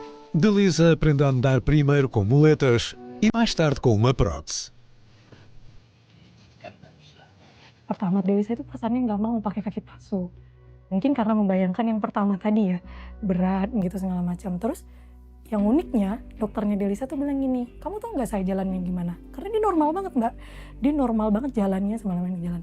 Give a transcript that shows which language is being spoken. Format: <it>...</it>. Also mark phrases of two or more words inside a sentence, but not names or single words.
<pt>Delisa aprende a andar primeiro com muletas e mais tarde com uma prótese.</pt> <id>Pertama Delisa itu pesannya nggak mau pakai kaki palsu. Mungkin karena membayangkan yang pertama tadi ya, berat gitu segala macam. Terus yang uniknya dokternya Delisa tuh bilang gini, kamu tau nggak saya jalannya gimana? Karena dia normal banget mbak, dia normal banget jalannya semalaman jalan.</id>